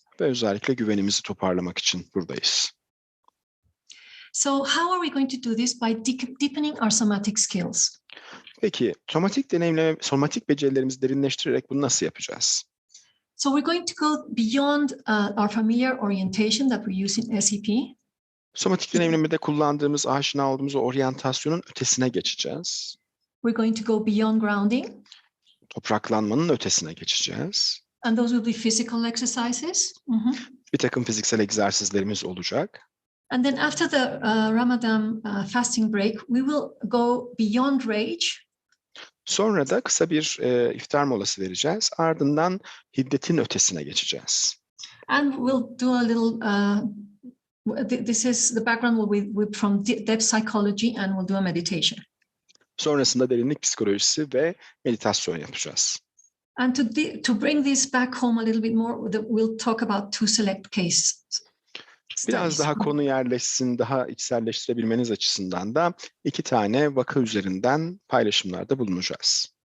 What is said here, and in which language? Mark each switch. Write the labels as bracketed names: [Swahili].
[Turkish] ve özellikle güvenimizi toparlamak için buradayız. [English] So how are we going to do this? By deepening our somatic skills. [Turkish] Peki, somatik becerilerimizi derinleştirerek bunu nasıl yapacağız? [English] So we're going to go beyond our familiar orientation that we use in SEP. [Turkish] Somatik deneyimlemede kullandığımız, aşina olduğumuz oryantasyonun ötesine geçeceğiz. [English] We're going to go beyond grounding. [Turkish] Topraklanmanın ötesine geçeceğiz. [English] And those will be physical exercises. [Turkish] Bir takım fiziksel egzersizlerimiz olacak. [English] And then after the Ramadan fasting break, we will go beyond rage. [Turkish] Sonra da kısa bir iftar molası vereceğiz. Ardından hiddetin ötesine geçeceğiz. [English] And we'll do a little, this is the background from depth psychology, and we'll do a meditation. [Turkish] Sonrasında derinlik psikolojisi ve meditasyon yapacağız. [English] And to bring this back home a little bit more, we'll talk about two select cases. [Turkish] Biraz daha konu yerleşsin, daha içselleştirebilmeniz açısından da 2 tane vaka üzerinden paylaşımlarda bulunacağız.